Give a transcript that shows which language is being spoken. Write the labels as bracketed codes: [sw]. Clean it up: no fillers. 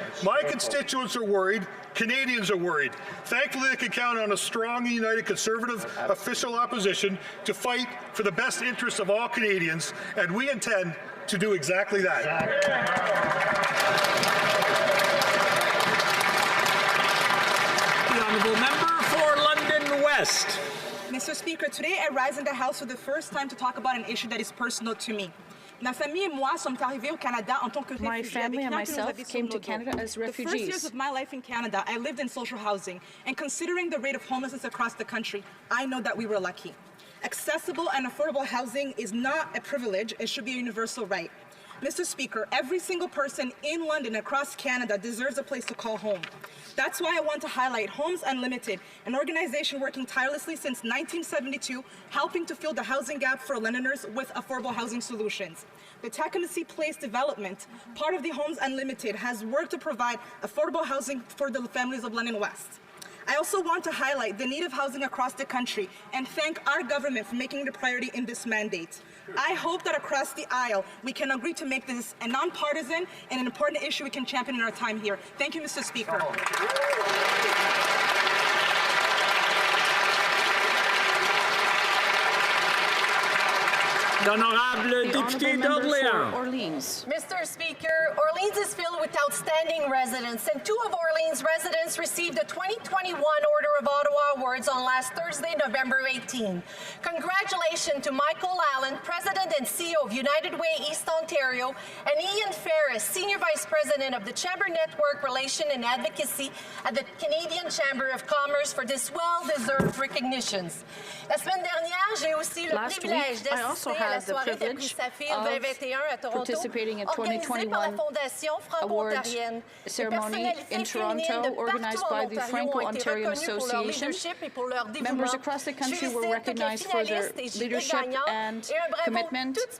[en] My constituents are worried. Canadians are worried. Thankfully, they can count on a strong and united Conservative official opposition to fight for the best interests of all Canadians, and we intend to do exactly that. The Honourable Member for London West. Mr. Speaker, today I rise in the House for the first time to talk about an issue that is personal to me. [fr] Ma famille et moi sommes arrivés au Canada en tant que réfugiés. [en] My family and myself came to Canada as refugees. The first years of my life in Canada, I lived in social housing, and considering the rate of homelessness across the country, I know that we were lucky. Accessible and affordable housing is not a privilege, it should be a universal right. Mr. Speaker, every single person in London across Canada deserves a place to call home. That's why I want to highlight Homes Unlimited, an organization working tirelessly since 1972, helping to fill the housing gap for Londoners with affordable housing solutions. The Tecumseh Place development, part of the Homes Unlimited, has worked to provide affordable housing for the families of London West. I also want to highlight the need of housing across the country and thank our government for making it a priority in this mandate. I hope that across the aisle we can agree to make this a nonpartisan and an important issue we can champion in our time here. Thank you, Mr. Speaker. [fr] L'honorable député d'Orléans. [en] Mr. Speaker, Orleans is filled with outstanding residents, and 2 of Orleans residents received the 2021 Order of Ottawa Awards on last Thursday, November 18. Congratulations to Michael Allen, President and CEO of United Way East Ontario, and Ian Ferris, Senior Vice President of the Chamber Network Relation and Advocacy at the Canadian Chamber of Commerce for this well-deserved recognitions. [fr] La semaine dernière, j'ai aussi le privilège d'assister à la soirée des prix Saphir 2021 à Toronto, [en] participating in [fr] organisée par la [en] 2021 [fr] Fondation Franco-Ontarienne. [en] ceremony in Toronto, organized by the Franco-Ontarian Association. Members across the country were recognized for their leadership and commitment.